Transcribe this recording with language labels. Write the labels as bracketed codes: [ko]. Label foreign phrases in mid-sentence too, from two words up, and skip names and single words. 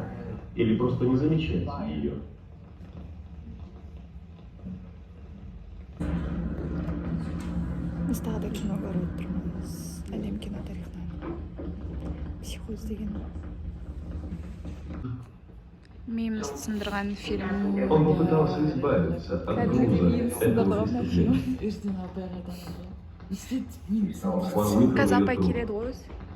[ru] Или просто не замечать ее. [kk] Біз тағы да кино көріп отырмыз. Әлем кино тарихынан. Психоз деген. Мемс сындырған фильм. [ru] Он попытался избавиться от груза этого преступления. [kk] Қазан апай келеді ғой өзі.